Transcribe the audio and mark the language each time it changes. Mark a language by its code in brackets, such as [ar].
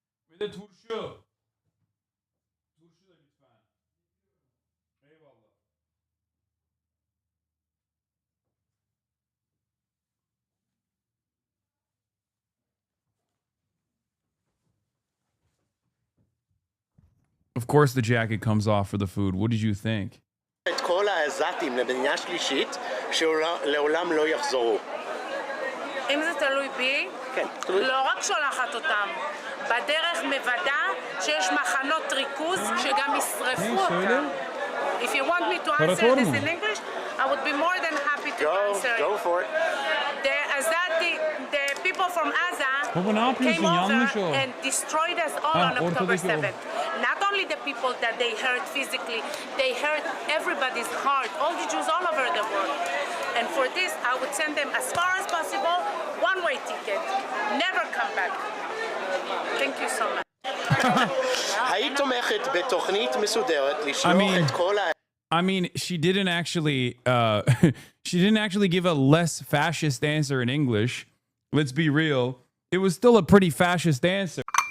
[tr] Bir de turşu. Turşu da lütfen. Eyvallah. [en] Of course the jacket comes off for the food. What did you think? [he] את כל העזתים למדינה שלישית שלעולם לא יחזרו. אם זה תלוי בי, לא רק שולחת אותם, בדרך מוודא שיש מחנות ריכוז שגם ישרפו אותם. [en] If you want me to answer this in English, I would be more than happy to answer it. Go for it. The people from Gaza came over and destroyed us all on October 7th. Not only the people that they hurt physically, they hurt everybody's heart, all the Jews all over the world. And for this, I would send them as far as possible, one-way ticket. Never come back. Thank you so much. [he] היית תומכת בתוכנית מסודרת לשלוח את כל [en] I mean, she didn't actually she didn't actually give a less fascist answer in English. Let's be real. It was still a pretty fascist answer.